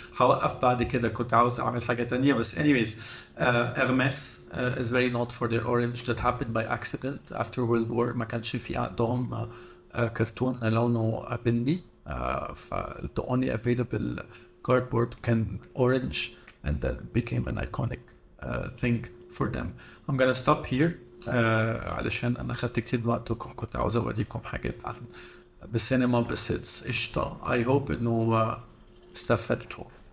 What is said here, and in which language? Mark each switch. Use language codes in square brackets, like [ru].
[ar] هوقف بعد كده، كنت عاوز أعمل حاجة تانية بس anyways. [en] Hermes is very known for their orange that happened by accident after World War. [ar] ما كانش في عندهم كرتون لونه بني. [en] The only available cardboard can orange, and that became an iconic thing for them. I'm gonna stop here [ar] علشان أنا أخذت كتير من وقتكم. كنت عاوز أوريكم حاجات عن بالسينما بس قشطة. [en] I hope [ar] إنه استفدتوا.